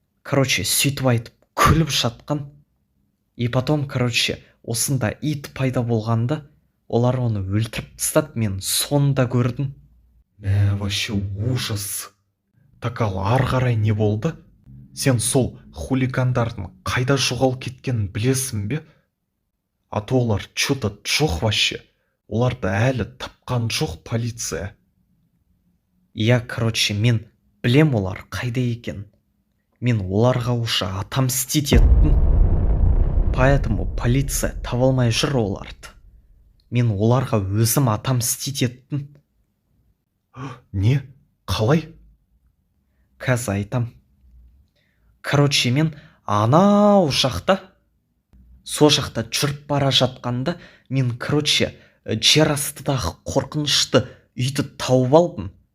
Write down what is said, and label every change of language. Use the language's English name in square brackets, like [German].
[Kazakh] Сөйтіп айтып күліп жатқан. [Russian] И потом, [Kazakh] осында ит пайда болғанда, олар оны өлтіріп тастады, мен сонда көрдім. [Russian] Вообще ужас. Так [Kazakh] ал ары қарай не болды? Сен сол хулигандардың қайда жоғал кеткенін білесің бе? [Russian] А то [Kazakh] олар [Russian] что-то [Kazakh] жоқ [Russian] вообще. [Kazakh] Оларды әлі тапқан жоқ полиция. [Russian] Я, [Kazakh] мен білем олар қайда екен. Мен оларға [Russian] уже отомстить [Kazakh] еттім. [Russian] Поэтому [Kazakh] полиция таба алмай жүр оларды. Мен оларға өзім [Russian] отомстить [Kazakh] еттім. Не? Қалай? Қазір айтам. Мен анау жақта, сол жақта жүріп бара жатқанда, мен, жер астыдағы қорқынышты үйді тауып алдым.